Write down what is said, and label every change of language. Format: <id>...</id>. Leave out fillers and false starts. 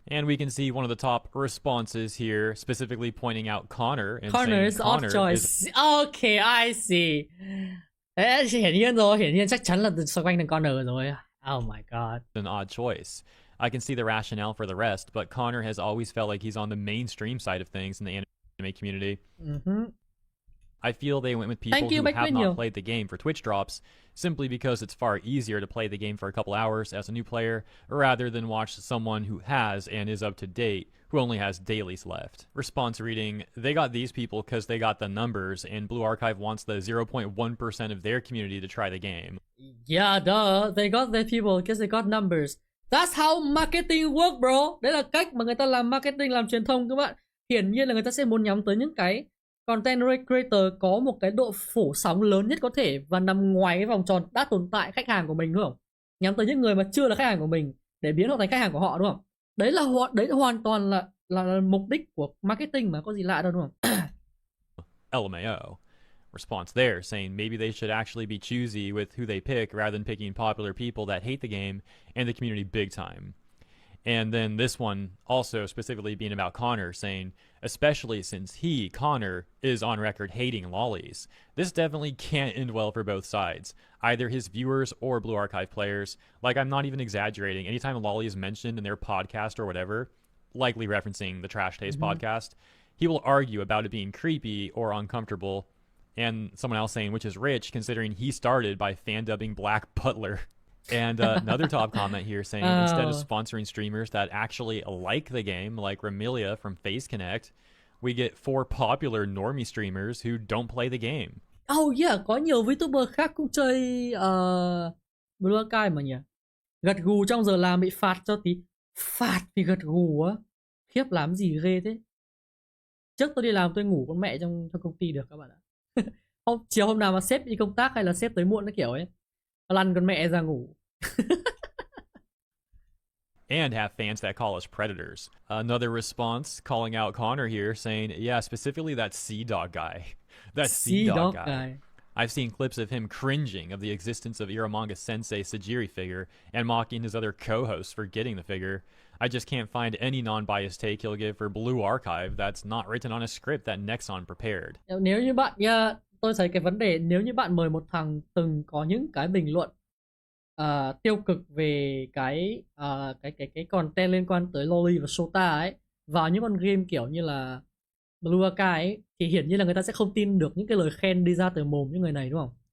<en>And we can see one of the top responses here, specifically pointing out Connor and Connor saying is off choice. Okay, I see.</en> <vi>Thế hiển nhiên chắc chắn là xoay quanh thằng Connor rồi.</vi> <en>Oh my god. An odd choice. I can see the rationale for the rest, but Connor has always felt like he's on the mainstream side of things in the anime community. I feel they went with people who have not played the game for Twitch drops simply because it's far easier to play the game for a couple hours as a new player rather than watch someone who has and is up to date who only has dailies left. Response reading, they got these people because they got the numbers, and Blue Archive wants the 0.1% of their community to try the game. Yeah, duh. They got the people because they got numbers. That's how marketing work, bro.</en> <vi>Đấy là cách mà người ta làm marketing, làm truyền thông các bạn. Hiển nhiên là người ta sẽ muốn nhắm tới những cái content creator có một cái độ phủ sóng lớn nhất có thể và nằm ngoài cái vòng tròn đã tồn tại khách hàng của mình, đúng không? Nhắm tới những người mà chưa là khách hàng của mình để biến họ thành khách hàng của họ, đúng không? Đấy là hoàn toàn là mục đích của marketing mà, có gì lạ đâu, đúng không?</vi> <en>LMAO. Response there saying maybe they should actually be choosy with who they pick rather than picking popular people that hate the game and the community big time. And then this one also specifically being about Connor, saying, especially since he, Connor, is on record hating lollies. This definitely can't end well for both sides, either his viewers or Blue Archive players. Like, I'm not even exaggerating. Anytime a lolly is mentioned in their podcast or whatever, likely referencing the Trash Taste podcast, he will argue about it being creepy or uncomfortable. And someone else saying, which is rich, considering he started by fan dubbing Black Butler. And another top comment here saying, instead of sponsoring streamers that actually like the game, like Ramilia from Face Connect, we get 4 popular normie streamers who don't play the game. Oh yeah,</en> <vi>có nhiều VTuber khác cũng chơi Blue Archive mà nhỉ. Gật gù trong giờ làm bị phạt cho tí. Phạt vì gật gù á. Khiếp, làm gì ghê thế. Trước tôi đi làm tôi ngủ con mẹ trong công ty được các bạn ạ. Chiều hôm nào mà sếp đi công tác hay là sếp tới muộn cái kiểu ấy, lăn con mẹ ra ngủ.</vi> <en>And have fans that call us predators. Another response calling out Connor here saying, yeah, specifically that CDawg guy. That CDawg guy. I've seen clips of him cringing of the existence of Iramanga Sensei Sajiri figure and mocking his other co-hosts for getting the figure. I just can't find any non-biased take he'll give for Blue Archive that's not written on a script that Nexon prepared.</en> <vi>Nếu như bạn tôi thấy cái vấn đề, nếu như bạn mời một thằng từng có những cái bình luận tiêu cực về cái content liên quan tới Loli và Sota ấy vào những con game kiểu như là Blue Archive ấy, thì hiển nhiên là người ta sẽ không tin được những cái lời khen đi ra từ mồm những người này, đúng không?</vi>